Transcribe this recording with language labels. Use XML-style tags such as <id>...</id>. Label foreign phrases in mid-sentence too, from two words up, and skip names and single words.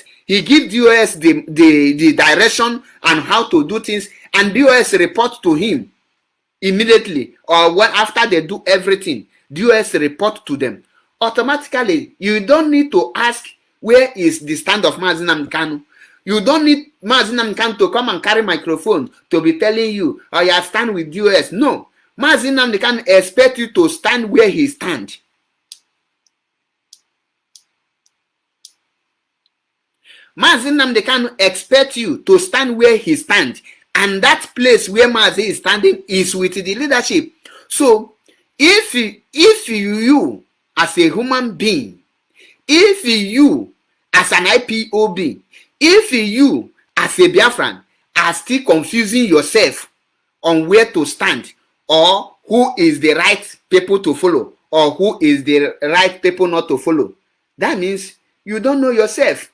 <en>He give DOS the direction and how to do things, and DOS report to him immediately, or when after they do everything, DOS report to them automatically. You don't need to ask where is the stand of Mazi Nnamdi Kanu. You don't need Mazi Nnamdi Kanu to come and carry microphone to be telling you, oh, you stand with DOS. No, Mazi Nnamdi Kanu expect you to stand where he stand. Mazi Nnamdi Kanu expect you to stand where he stand, and that place where Mazi is standing is with the leadership. So if you as a human being, if you as an IPOB, if you as a Biafran are still confusing yourself on where to stand, or who is the right people to follow, or who is the right people not to follow, that means you don't know yourself.</en>